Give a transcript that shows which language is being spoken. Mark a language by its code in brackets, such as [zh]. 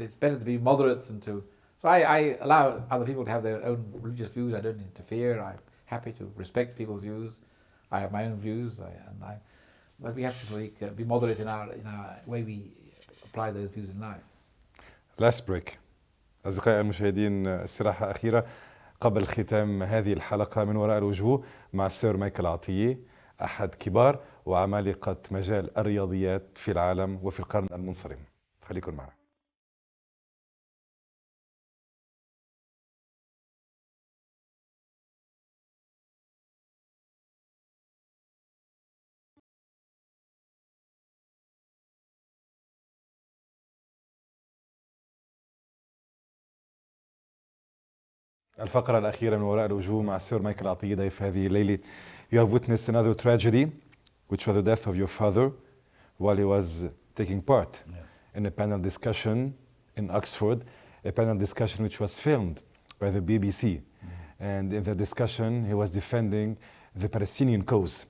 [en] It's better to be moderate and to. So I allow other people to have their own religious views. I don't interfere. I'm happy to respect people's views. I have my own views, but we have to be moderate in our way we apply those views in life. Last break. [ar] أصدقائي المشاهدين، استراحة أخيرة قبل ختام هذه الحلقة من وراء الوجوه مع السير مايكل عطية، أحد كبار وعمالقة مجال الرياضيات في العالم وفي القرن المنصرم. خليكن معنا. الفقرة الأخيرة من وراء الوجوه مع السير مايكل عطية ضيف هذه الليلة. [en] You have witnessed another tragedy, which was the death of your father while he was taking part in a panel discussion in Oxford, a panel discussion which was filmed by the BBC. And in the discussion, he was defending the Palestinian cause.